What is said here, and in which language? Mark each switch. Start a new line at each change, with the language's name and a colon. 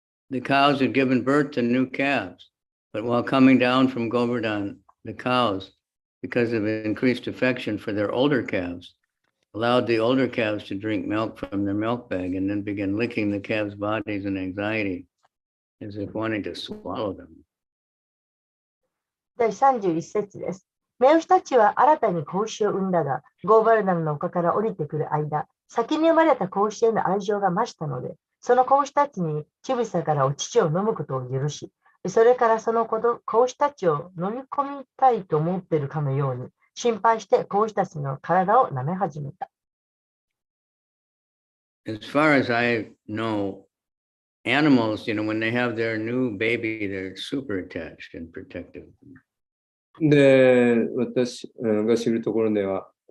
English: The cows had given birth to new calves, but while coming down from Govardhan, the cows, because of increased affection for their older calves, allowed the older calves to drink milk from their milk bag and then began licking the calves' bodies in anxiety, as if wanting to swallow them.
Japanese: 第31節です。目牛たちは新たに子牛を産んだが、ゴーバルダンの丘から降りてくる間、先に生まれた子牛への愛情が増したので、その子牛たちに乳房からお乳を飲むことを許し、それからその子牛たちを飲み込みたいと思っているかのように、心配して子牛たちの体を舐め始めた。
English: As far as I know, animals, when they have their new baby, they're super attached and protective.
Japanese: で、私が知るところでは、